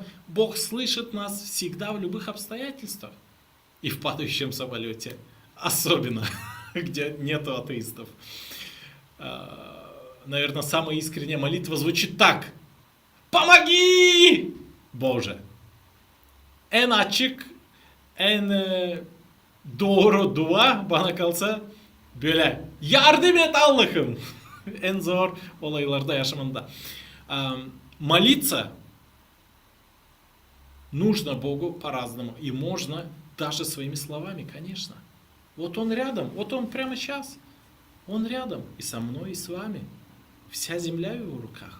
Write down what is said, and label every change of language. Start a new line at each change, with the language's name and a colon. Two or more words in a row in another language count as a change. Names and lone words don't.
Russian: Бог слышит нас всегда в любых обстоятельствах. И в падающем самолете особенно, где нету атеистов. Наверное, самая искренняя молитва звучит так. Помоги, Боже!
Gagauz: En açık, en doğru dua bana kalsa böyle. Yardım et Allah'ım. En zor olaylarda yaşamında.
Russian: Молиться нужно Богу по-разному. И можно даже своими словами, конечно. Вот Он рядом, вот Он прямо сейчас. Он рядом и со мной, и с вами. Вся земля в Его руках.